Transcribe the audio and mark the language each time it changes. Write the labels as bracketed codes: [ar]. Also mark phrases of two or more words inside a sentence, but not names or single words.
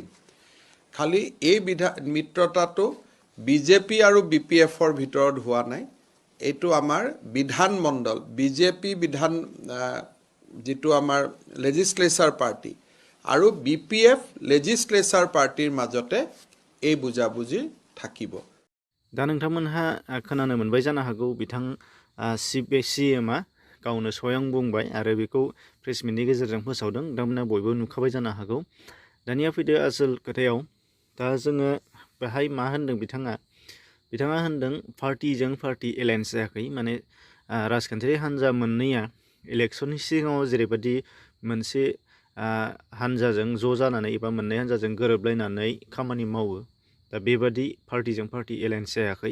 [as] খালি এই মিত্ৰতাটো BJP আৰু BPFৰ ভিতৰত হোৱা নাই, এইটো আমাৰ বিধানমণ্ডল BJP যিটো আমাৰ [en] legislature party [as] আৰু BPF [en] legislature partyৰ [as] মাজতে এই বুজাবুজি থাকিব। [brx] दा नोंथांमोनहा खोनानो मोनबाय जानो हागौ बिथां CMआ गावनो स्वयं बुंबाय आरो बेखौ प्रेस मिटनि गेजेरजों फोसावदों। नोंथांमोना बयबो नुखाबाय जानो हागौ। दानिया फैदो आसोल खोथायाव। दा जोङो बेहाय मा होनदों बिथाङा होनदों पार्टिजों [en] party alliance [brx] जायाखै, माने राजखान्थियारि हान्जा मोननैया इलेक्सननि सिगाङाव जेरैबायदि मोनसे हान्जाजों ज' जानानै एबा मोननै हान्जाजों गोरोबलायनानै खामानि मावो, दा बेबादि पार्टिजों [en] party alliance [brx] जायाखै।